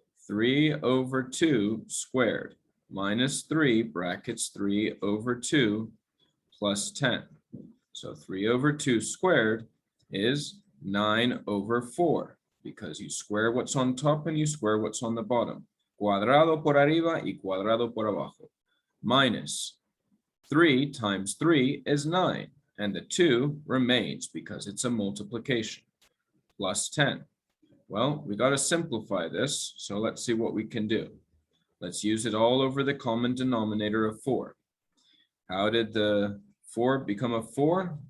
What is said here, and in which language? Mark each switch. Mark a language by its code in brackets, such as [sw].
[en] 3/2 squared minus 3 brackets 3/2 plus 10. So 3/2 squared is 9/4 because you square what's on top and you square what's on the bottom. [es] Cuadrado por arriba y cuadrado por abajo. [en] Minus 3 times 3 is 9. And the 2 remains because it's a multiplication. Plus 10. Well, we got to simplify this, so let's see what we can do. Let's use it all over the common denominator of 4. How did the 4 become a 4?